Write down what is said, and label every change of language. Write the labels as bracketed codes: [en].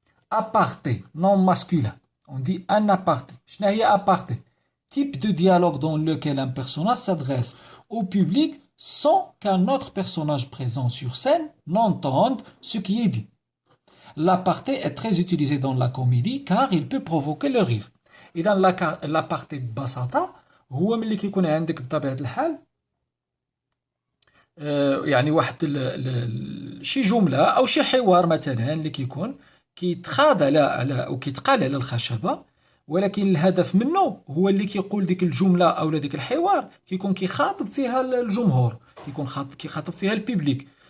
[fr] Aparté, non masculin. On dit un aparté. [ar] شنو هي [fr] aparté? Type de dialogue dans lequel un personnage s'adresse au public sans qu'un autre personnage présent sur scène n'entende ce qui est dit. L'aparté est très utilisé dans la comédie car il peut provoquer le rire. [ar] إذا l'aparté ببساطة هو ملي كيكون عندك بطبيعة الحال يعني واحد شي جملة أو شي حوار مثلا اللي كيكون كيتخاض على أو كيتقال على الخشبة، ولكن الهدف منه هو اللي كيقول ديك الجملة أو ديك الحوار كيكون كيخاطب فيها الجمهور، كيكون كيخاطب فيها البيبليك.